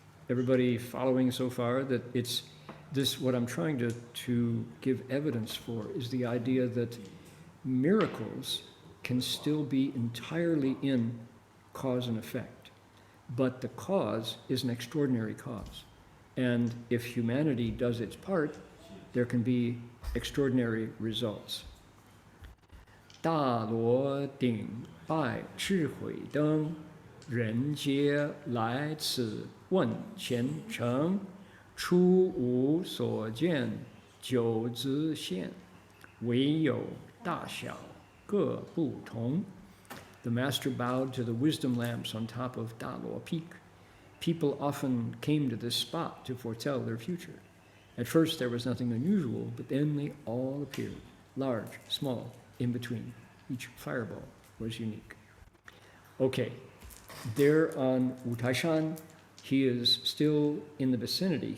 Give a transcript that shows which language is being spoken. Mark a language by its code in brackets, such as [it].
[en] Everybody following so far that it's this, what I'm trying to give evidence for is the idea that miracles can still be entirely in cause and effect, but the cause is an extraordinary cause. And if humanity does its part, there can be extraordinary results. [zh] 大罗顶拜智慧灯，人皆来此问前程。初无所见，九自现，唯有大小各不同. [en] The master bowed to the wisdom lamps on top of Daluo Peak. People often came to this spot to foretell their future. At first there was nothing unusual, but then they all appeared, large, small, in between. Each fireball was unique. Okay, there on Wutaishan, he is still in the vicinity.